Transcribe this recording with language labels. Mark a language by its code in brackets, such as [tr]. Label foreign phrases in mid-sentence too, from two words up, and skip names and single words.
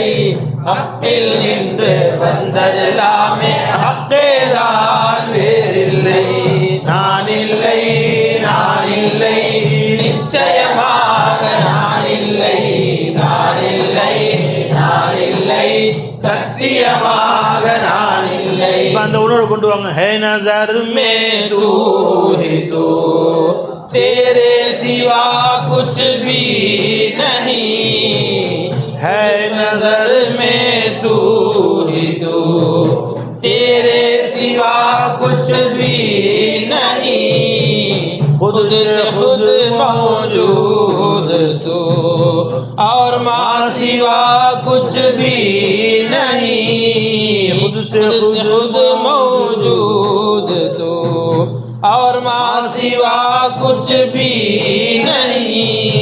[ta] அப்பில் நின்று வந்ததெல்லாமே அத்தேதான் வேறில்லை. நான் இல்லை, நான் இல்லை, நிச்சயமாக நான் இல்லை. நான் இல்லை, நான் இல்லை, சத்தியமாக நான் இல்லை. அந்த உணர்வு கொண்டு வாங்க. [hi] है नज़र में तू ही तू, तेरे सिवा कुछ भी नहीं. है नजर में तू ही तू, तेरे सिवा कुछ भी नहीं, खुद से खुद मौजूद तू, और माँ सिवा कुछ भी नहीं, खुद से खुद मौजूद तू, और माँ सिवा कुछ भी नहीं।